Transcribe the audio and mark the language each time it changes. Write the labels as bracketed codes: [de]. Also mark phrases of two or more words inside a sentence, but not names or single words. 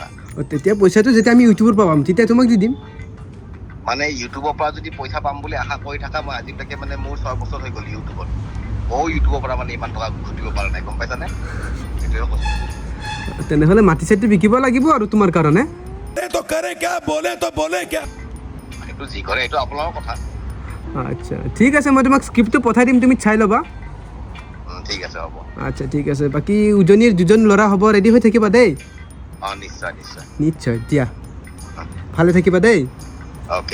[as] তেতিয়া পইচাটো যেতিয়া আমি ইউটিউবৰ পৰা পাম তেতিয়া তোমাক দি দিম মানে ইউটিউবৰ পৰা যদি পইচা পাম বুলি আশা কৰি থাকা মই আজিলৈকে মানে মোৰ 6 বছৰ হৈ গ'ল ইউটিউবত ইউটিউবৰ পৰা মানে ইমান টকা ঘটিব পৰা নাই গম পাইছানে সেইটোৱে কৈছোঁ তেনেহ'লে মাটি চাটি বিকিব লাগিব আৰু তোমাৰ কাৰণে [hi] तो करे क्या बोले तो बोले क्या [as] সেইটো যি কৰে সেইটো আপোনালোকৰ কথা আচ্ছা ঠিক আছে মই তোমাক স্ক্ৰিপ্টটো পঠাই দিম তুমি চাই ল'বা ঠিক আছে হ'ব আচ্ছা ঠিক আছে বাকী উজনিৰ দুজন ল'ৰা হ'ব ৰেডি হৈ থাকিবা দেই নিশ্চয় নিশ্চয় দিয়া ভালে থাকিবা দেই অ'কে